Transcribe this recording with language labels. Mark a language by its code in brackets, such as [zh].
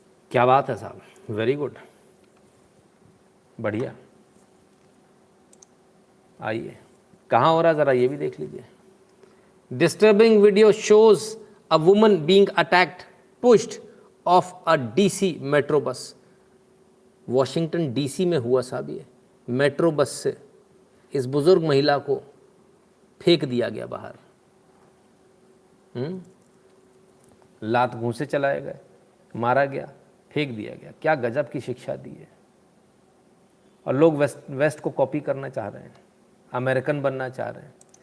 [hi] क्या बात है साहब, [en] very good, [hi] बढ़िया। आइए कहाँ हो रहा है ज़रा ये भी देख लीजिए। [en] Disturbing video shows a woman being attacked, pushed off a DC metro bus. [hi] Washington DC में हुआ साहब, ये मेट्रो बस से इस बुजुर्ग महिला को फेंक दिया गया बाहर। लात घूंसे चलाए गए, मारा गया, फेंक दिया गया। क्या गजब की शिक्षा दी है। और लोग वेस्ट को कॉपी करना चाह रहे हैं, अमेरिकन बनना चाह रहे हैं।